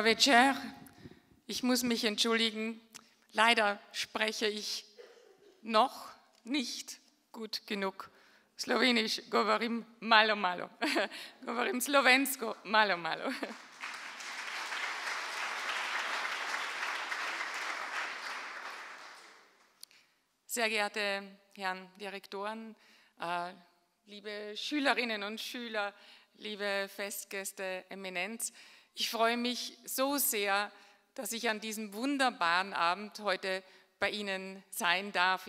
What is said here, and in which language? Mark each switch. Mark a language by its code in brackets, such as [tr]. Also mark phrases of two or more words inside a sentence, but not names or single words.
[sl] večer, [de] ich muss mich entschuldigen, leider spreche ich noch nicht gut genug Slowenisch, [sl] govorim malo malo, govorim slovensko malo malo. [de] Sehr geehrte Herren Direktoren, liebe Schülerinnen und Schüler, liebe Festgäste, Eminenz, ich freue mich so sehr, dass ich an diesem wunderbaren Abend heute bei Ihnen sein darf.